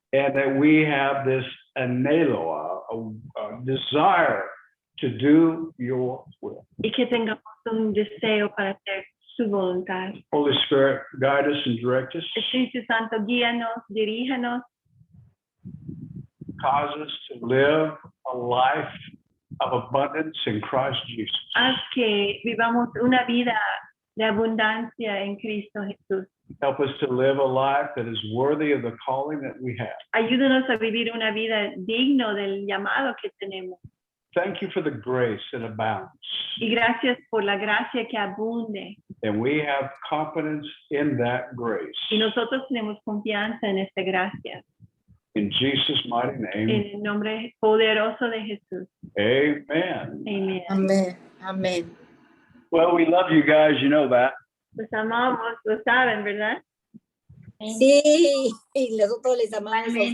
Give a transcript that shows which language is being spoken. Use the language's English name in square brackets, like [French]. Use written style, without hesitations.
[English] And that we have this anhelo, a desire to do your will. [Spanish] y que tengamos un deseo para hacer su voluntad. [English] Holy Spirit, guide us and direct us. [Spanish] Espíritu Santo, guíanos, diríjanos, [English] Cause us to live a life of abundance in Christ Jesus. [Spanish] Haz que vivamos una vida de abundancia en Cristo Jesús. [English] Help us to live a life that is worthy of the calling that we have. [Spanish] Ayúdanos a vivir una vida digno del llamado que tenemos. [English] Thank you for the grace that abounds. [Spanish] Y gracias por la gracia que abunde. [English] And we have confidence in that grace. [Spanish] Y nosotros tenemos confianza en esta gracia. [English] In Jesus' mighty name, [Spanish] En el nombre poderoso de Jesús. [English] amen. [Spanish] Amén. Amén. Amén. [English] Well, we love you guys, you know that. [Spanish] Los amamos, lo saben, ¿verdad? Sí, y nosotros les amamos a ustedes.